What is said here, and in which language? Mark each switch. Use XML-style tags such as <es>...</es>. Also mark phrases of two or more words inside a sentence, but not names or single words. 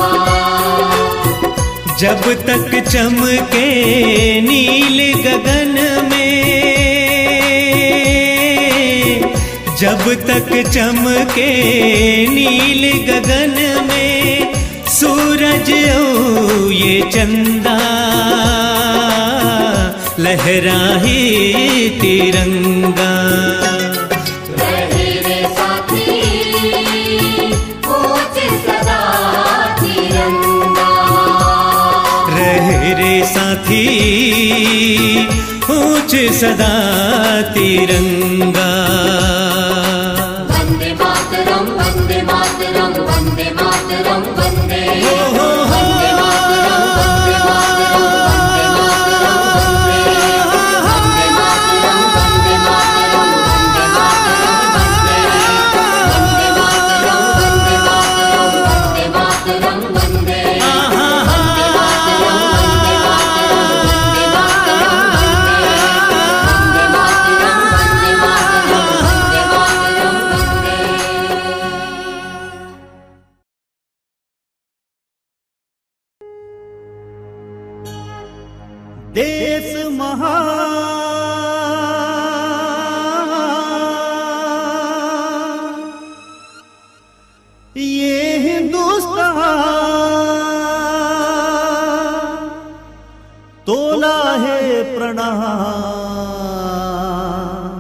<hi>जब तक चमके नील गगन में, जब तक चमके नील गगन में सूरज ओ ये चंदा लहराए तिरंगा। रहे रे साथी ऊंच सदा तिरंगा। रहे रे साथी ऊंच सदा तिरंगा।</hi> <sa>वंदे मातरम वंदे मातरम वंदे मातरम वंदे। हो, हो, हो। वंदे मातरम वंदे मातरम वंदे मातरम वंदे। वंदे मातरम वंदे मातरम वंदे मातरम वंदे। वंदे मातरम वंदे मातरम वंदे मातरम वंदे। वंदे मातरम वंदे मातरम वंदे मातरम वंदे। वंदे मातरम वंदे मातरम वंदे मातरम वंदे।</sa> <hi>देश महान ये हिंदुस्तान तोला है प्रणाम।</hi>